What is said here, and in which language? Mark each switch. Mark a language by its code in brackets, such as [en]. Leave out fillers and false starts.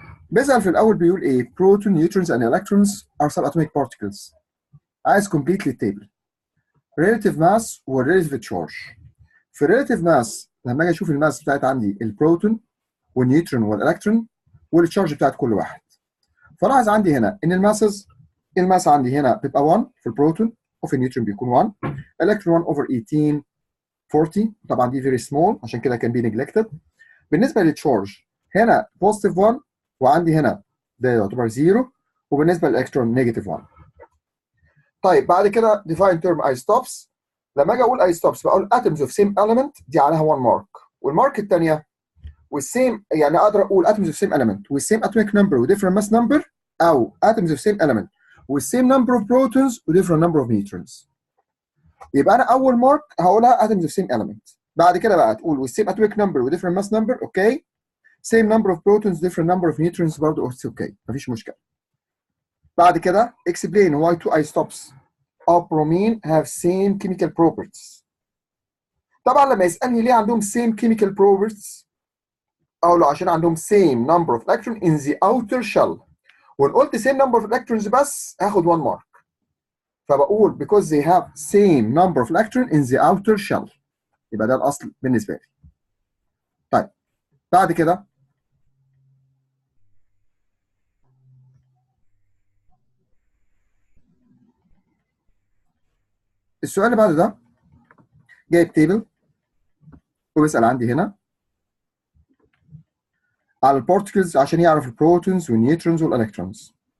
[ar] بيسأل في الاول بيقول ايه؟ [en] Proton neutrons and electrons are subatomic particles. [ar] عايز [en] completely table relative mass و relative charge. [ar] في relative mass لما اجي اشوف الماس بتاعت عندي البروتون والنيوترون والالكترون والتشارج بتاعت كل واحد. فلاحظ عندي هنا ان الماس عندي هنا بيبقى 1 في البروتون وفي النيوترون بيكون 1. الكترون 1 over 18 40. طبعا دي [en] very small [ar] عشان كده كان [en] بي نجلكتد. [ar] بالنسبه للتشارج هنا بوزيتيف 1 وعندي هنا ده يعتبر 0 وبالنسبه للالكترون نيجاتيف 1. طيب بعد كده [en] define term isotopes. [ar] لما اجي اقول isotopes بقول [en] atoms of same element [ar] دي عليها 1 مارك، والمارك الثانيه والسيم يعني اقدر اقول [en] atoms of same element والسيم atomic number و different mass number، او atoms of same element والسيم number of protons و different number of neutrons. [ar] يبقى انا اول مارك هقولها [en] atoms of same element. [ar] بعد كده بقى تقول والسيم [en] atomic number و different mass number [ar] اوكي. [en] same number of protons different number of neutrons [ar] برضه اوكي مفيش مشكله. [en] بعد كده explain why two isotopes of bromine have same chemical properties. [ar] طبعا لما يسالني ليه عندهم [en] same chemical properties [ar] اقول له عشان عندهم [en] same number of electrons in the outer shell. [ar] وان قلت same number of electrons بس هاخد 1 مارك. [en] فبقول because they have same number of electrons in the outer shell. [ar] يبقى ده الاصل بالنسبه لي. طيب بعد كده السؤال اللي بعد ده جايب تيبل وبيسال عندي هنا على البارتكلز عشان يعرف [en] البروتونز والنيوترونز والالكترونز.